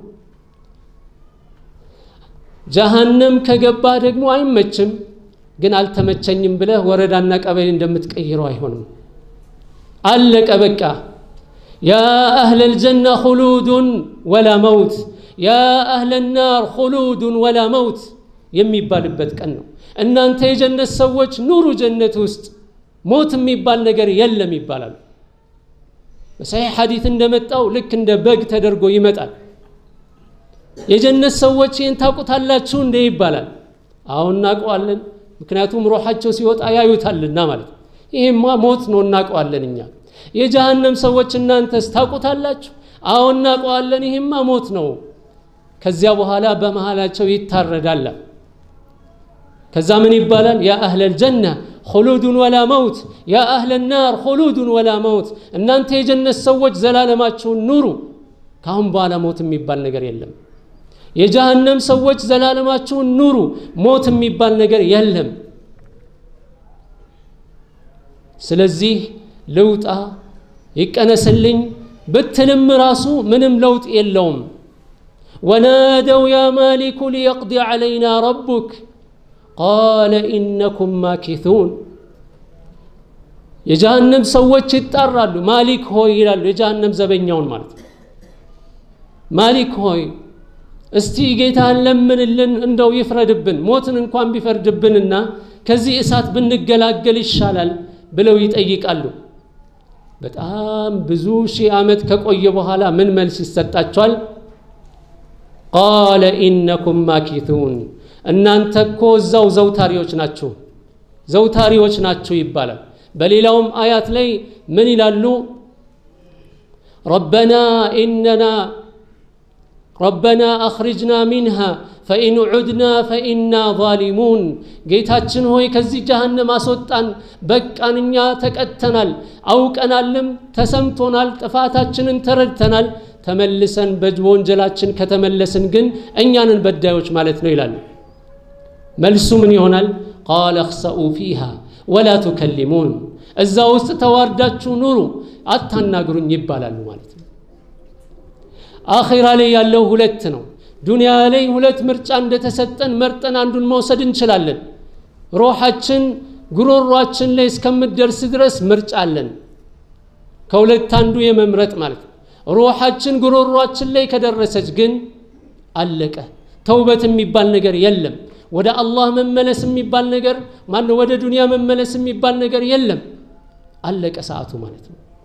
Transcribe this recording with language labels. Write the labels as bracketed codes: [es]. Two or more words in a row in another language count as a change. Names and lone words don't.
[am] ጀሃነም ከገባ ደግሞ አይመችም ግን አልተመቸኝም ብለ ወረዳና ቀበሌ እንደምትቀይረው አይሆንም አለቀ በቃ [ar] يا أهل الجنة خلود ولا موت يا أهل النار خلود ولا موت [am] የሚባልበት ቀን ነው እናንተ የጀነት ሰዎች ኑሩ ጀነት ውስጥ ሞት የሚባል ነገር የለም ይባላል በሰሂህ ሐዲስ እንደመጣው ልክ እንደ በግ ተደርጎ ይመጣል የጀነት ሰዎች ይህን ታውቁታላችሁ እንደ ይባላል አሁን እናውቀዋለን ምክንያቱም ሩሃቸው ሲወጣ ያዩታልና ማለት ይሄማ ሞት ነው እናውቀዋለን እኛ የጀሃነም ሰዎች እናንተስ ታውቁታላችሁ አሁን እናውቀዋለን ይሄማ ሞት ነው ከዚያ በኋላ በመሃላቸው ይታረዳል ከዛ ምን ይባላል [ar] يا أهل الجنة خلود ولا موت يا أهل النار خلود ولا موت [am] እናንተ የጀነት ሰዎች ዘላለማችሁን ኑሩ ካሁን በኋላ ሞት የሚባል ነገር የለም የጀሃነም ሰዎች ዘላለማችሁን ኑሩ ሞት የሚባል ነገር የለም ስለዚህ ለውጣ ይቀነስልኝ ብትልም ራሱ ምንም ለውጥ የለውም [ar] ونادوا يا مالك ليقضي علينا ربك قال إنكم ماكثون [am] የጀሃነም ሰዎች ይጣራሉ ማሊክ ሆይ ይላሉ የጀሃነም ዘበኛውን ማለት ማሊክ ሆይ እስቲ ጌታን ለምንልን እንደው ይፍረድብን ሞትን እንኳን ቢፈርድብንና ከዚህ እሳት ብንገላገል ይሻላል ብለው ይጠይቃሉ በጣም ብዙ ሺህ ዓመት ከቆየ በኋላ ምን መልስ ይሰጣቸዋል [ar] قال إنكم ماكثون [am] እናንተ እኮ እዛው ዘውታሪዎች ናችሁ ይባላል በሌላውም አያት ላይ ምን ይላሉ [ar] ربنا أخرجنا منها فإن عدنا فإنا ظالمون [am] ጌታችን ሆይ ከዚህ ጀሃነም አስወጣን በቃንኛ ተቀተናል አውቀናልም ተሰምቶናል ጥፋታችንን ተረድተናል ተመልሰን በወንጀላችን ከተመለስን ግን እኛንን በዳዮች ማለት ነው ይላል መልሱ ምን ይሆናል [ar] قال اخسئوا فيها ولا تكلمون [am] እዛ ውስጥ ተዋርዳችሁ ኑሩ አታናግሩኝ ይባላል ማለት ነው አኺራ ላይ ያለው ሁለት ነው ዱንያ ላይ ሁለት ምርጫ እንደተሰጠን መርጠን አንዱን መውሰድ እንችላለን ሩሃችን ጉሮሯችን ላይ እስከምትደርስ ድረስ ምርጫ አለን ከሁለት አንዱ የመምረጥ ማለት ነው ሩሃችን ጉሮሯችን ላይ ከደረሰች ግን አለቀ ተውበት የሚባል ነገር የለም ወደ አላህ መመለስ የሚባል ነገር ማነው ወደ ዱንያ መመለስ የሚባል ነገር የለም አለቀ ሰዓቱ ማለት ነው